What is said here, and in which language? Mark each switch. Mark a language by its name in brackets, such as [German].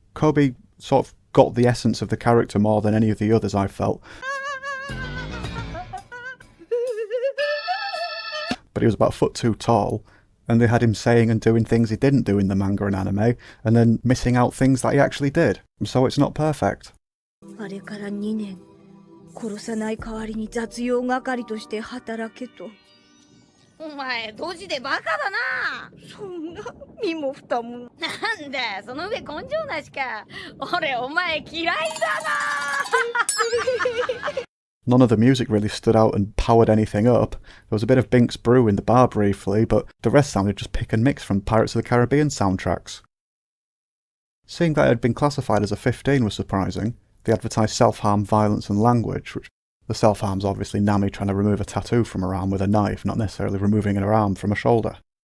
[English] Kobe sort of got the essence of the character more than any of the others, I felt. But he was about a foot too tall, and they had him saying and doing things he didn't do in the manga and anime, and then missing out things that he actually did. So it's not perfect. [Japanese] あれから2年、殺さない代わりに雑用係として働けと。お前ドジでバカだな。そんな身も蓋も。なんだその上根性なしか。俺お前嫌いだな。 [English] None of the music really stood out and powered anything up. There was a bit of Bink's Brew in the bar briefly, but the rest sounded just pick and mix from Pirates of the Caribbean soundtracks. Seeing that it had been classified as a 15 was surprising. They advertised self-harm, violence and language, which the self-harm's obviously Nami trying to remove a tattoo from her arm with a knife, not necessarily removing her arm from a shoulder.